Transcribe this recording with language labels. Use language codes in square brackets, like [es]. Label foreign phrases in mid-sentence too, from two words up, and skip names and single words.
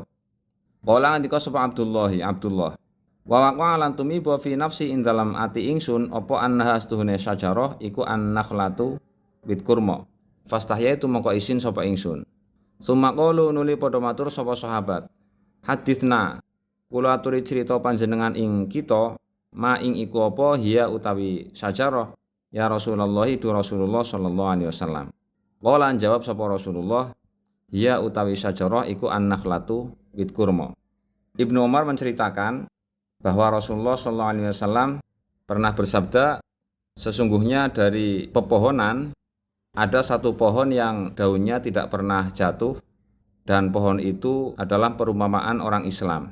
[jv] Qala andika sapa Abdullah wa waqa lan tumiba [ar] fi nafsi [jv] ing dalam ati ingsun apa annaha astuhune syajarah iku an-nakhlatu wit kurma fastahyaitu mongko isin sapa ingsun. [ar] Summa qalu [jv] nuli padha matur sapa sahabat Haditsna kula aturi crita panjenengan ing kita ma ing iku apa hiya utawi sajarah [ar] ya Rasulullah [jv] itu Rasulullah [ar] sallallahu alaihi wasallam. [jv] Qala jawab sapa Rasulullah hiya utawi sajarah iku an-nakhlatu wit kurma. [id] Ibnu Umar menceritakan bahwa Rasulullah [ar] sallallahu alaihi wasallam [id] pernah bersabda, sesungguhnya dari pepohonan ada satu pohon yang daunnya tidak pernah jatuh dan pohon itu adalah perumpamaan orang Islam.